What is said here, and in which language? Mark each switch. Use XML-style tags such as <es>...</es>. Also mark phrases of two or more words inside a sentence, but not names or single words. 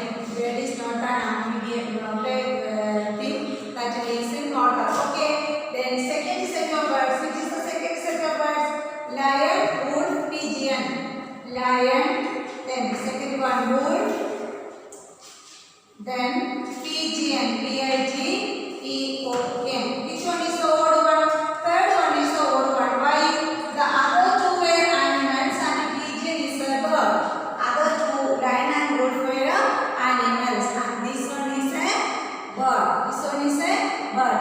<en>Bird is not an amphibian. Not a thing that lives in water. Okay. Then second set of words. Which is the second set of words? Lion, wolf, pigeon. Lion. Then second one, wolf. Then pigeon. P-I-G-E-O-N. Which one is the odd one? Third one is the odd one. Why? The other two were animals and pigeon is a bird. Other two, lion and wolf, were animals and this one is a bird. This one is a bird.</en>